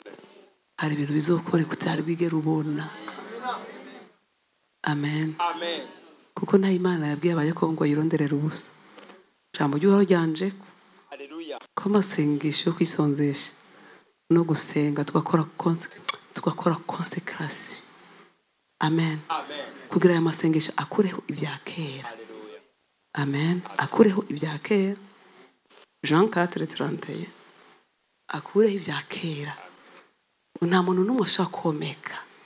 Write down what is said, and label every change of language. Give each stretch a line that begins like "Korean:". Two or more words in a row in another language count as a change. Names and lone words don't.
Rundi: Hari ibintu bizokoreka utari bwigere ubona. Amen. Amen. Kuko nta Imana yabwiye abayeko ngo yironderera ubusa. Jambo ry'Uhoraho ryanje. Haleluya. Ko amasengesho yo kwisonzesha no gusenga tugakora consécration. Amen. Amen. Kugira aya masengesho akureho ibya kera. Haleluya. Amen. Akureho ibya kera. Jean 4:31. Akureho ibya kera. Nta muntu n'umwe ashaka komeka.